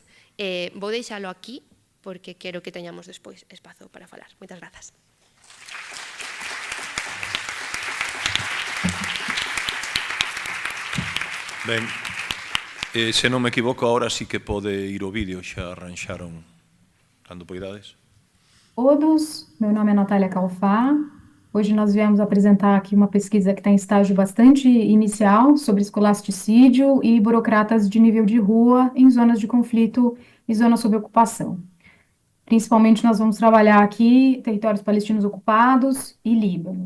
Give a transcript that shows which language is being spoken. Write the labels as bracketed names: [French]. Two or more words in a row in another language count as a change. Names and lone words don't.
[Galician] Vou deixalo aquí, porque quero que teñamos despois espazo para falar. Moitas grazas. Ben, se non me equivoco, agora sí que pode ir o vídeo, xa arranxaron cando poidades. [Portuguese] Todos, meu nome é Natália Calfá. Hoje nós viemos apresentar aqui uma pesquisa que está em estágio bastante inicial sobre escolasticídio e burocratas de nível de rua em zonas de conflito e zonas sob ocupação. Principalmente nós vamos trabalhar aqui territórios palestinos ocupados e Líbano.